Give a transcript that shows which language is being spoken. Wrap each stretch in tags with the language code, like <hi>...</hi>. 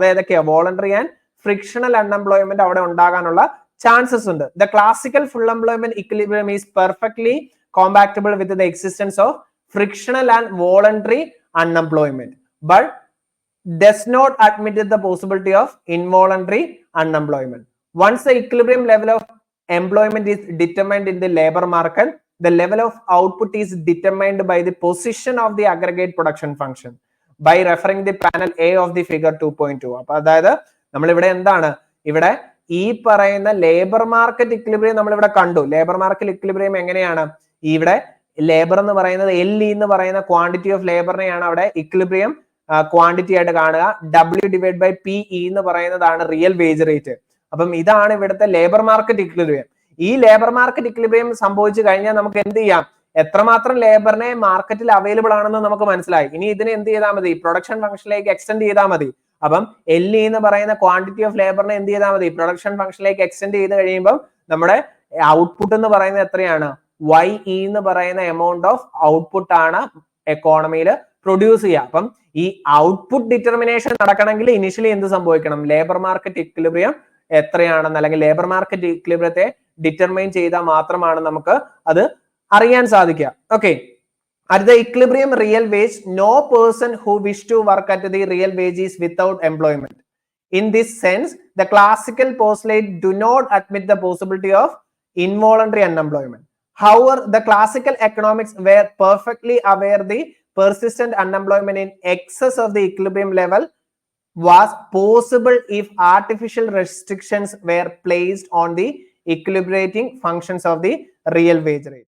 <ml>അത് ഏതൊക്കെയാ, voluntary and frictional unemployment അവിടെ ഉണ്ടാകാനുള്ള ചാൻസസ് ഉണ്ട്.</ml> <en>The classical full employment equilibrium is perfectly compatible with the existence of frictional and voluntary unemployment, but does not admit the possibility of involuntary unemployment. Once the equilibrium level of employment is determined in the labor market, the level of output is determined by the position of the aggregate production function by referring the panel A of the figure 2.2.</en> <ml>അപ്പൊ അതായത് നമ്മൾ ഇവിടെ എന്താണ്, ഇവിടെ ഈ പറയുന്ന labour market equilibrium നമ്മൾ ഇവിടെ കണ്ടു. ലേബർ മാർക്കറ്റ് ഇക്വിലിബ്രിയം എങ്ങനെയാണ്, ഇവിടെ ലേബർ എന്ന് പറയുന്നത് LE എന്ന് പറയുന്ന ക്വാണ്ടിറ്റി ഓഫ് ലേബറിനെയാണ് അവിടെ ഇക്വിലിബ്രിയം ക്വാണ്ടിറ്റി ആയിട്ട് കാണുക. W/PE എന്ന് പറയുന്നതാണ് റിയൽ വേജ് റേറ്റ്. അപ്പം ഇതാണ് ഇവിടുത്തെ ലേബർ മാർക്കറ്റ് ഇക്വിലിബ്രിയം. ഈ ലേബർ മാർക്കറ്റ് ഇക്വിലിബ്രിയം സംഭവിച്ചു കഴിഞ്ഞാൽ നമുക്ക് എന്ത് ചെയ്യാം, എത്രമാത്രം ലേബറിനെ മാർക്കറ്റിൽ അവൈലബിൾ ആണെന്ന് നമുക്ക് മനസ്സിലായി. ഇനി ഇതിനെ എന്ത് ചെയ്താൽ മതി, പ്രൊഡക്ഷൻ ഫംഗ്ഷനിലേക്ക് എക്സ്റ്റെൻഡ് ചെയ്താൽ മതി. അപ്പം LE എന്ന് പറയുന്ന ക്വാണ്ടിറ്റി ഓഫ് ലേബറിനെ എന്ത് ചെയ്താൽ മതി, പ്രൊഡക്ഷൻ ഫംഗ്ഷനിലേക്ക് എക്സ്റ്റെൻഡ് ചെയ്ത് കഴിയുമ്പോൾ നമ്മുടെ ഔട്ട്പുട്ട് എന്ന് പറയുന്നത് എത്രയാണ്, YE എന്ന് പറയുന്ന എമൗണ്ട് ഓഫ് ഔട്ട്പുട്ട് ആണ് എക്കോണമിയിൽ പ്രൊഡ്യൂസ് ചെയ്യുക. അപ്പം ഈ ഔട്ട്പുട്ട് ഡിറ്റർമിനേഷൻ നടക്കണമെങ്കിൽ ഇനിഷ്യലി എന്ത് സംഭവിക്കണം, ലേബർ മാർക്കറ്റ് ഇക്വിലിബ്രിയം എത്രയാണെന്ന് അല്ലെങ്കിൽ ലേബർ മാർക്കറ്റ് ഇക്വിലിബ്രിയത്തെ ഡിറ്റർമൈൻ ചെയ്താൽ മാത്രമാണ് നമുക്ക് അത് അറിയാൻ സാധിക്കുക.</ml> <en>Okay, at the equilibrium real wage, no person who wish to work at the real wage is without employment. In this sense, the classical postulate do not admit the possibility of involuntary unemployment. However, the classical economics were perfectly aware the persistent unemployment in excess of the equilibrium level was possible if artificial restrictions were placed on the equilibrating functions of the real wage rate.</en>